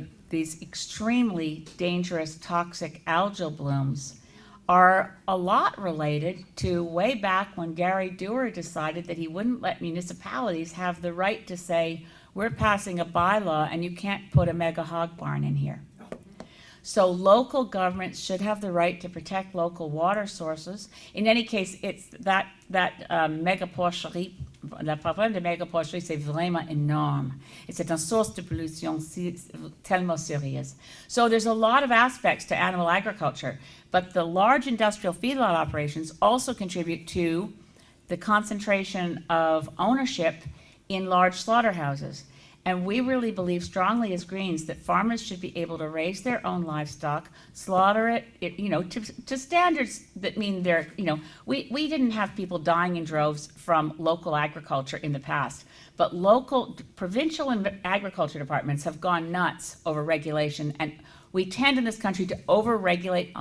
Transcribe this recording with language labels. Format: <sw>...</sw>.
<en>these extremely dangerous toxic algal blooms are a lot related to way back when Gary Dewar decided that he wouldn't let municipalities have the right to say, we're passing a bylaw and you can't put a mega hog barn in here. So local governments should have the right to protect local water sources. In any case, it's that</en> <fr>méga porcherie, le problème de méga porcherie, c'est vraiment énorme. C'est une source de pollution tellement sérieuse.</fr> <en>So there's a lot of aspects to animal agriculture, but the large industrial feedlot operations also contribute to the concentration of ownership in large slaughterhouses. And we really believe strongly as Greens that farmers should be able to raise their own livestock, slaughter it, to standards that mean they're, we didn't have people dying in droves from local agriculture in the past, but local, provincial and agriculture departments have gone nuts over regulation, and we tend in this country to over-regulate.</en>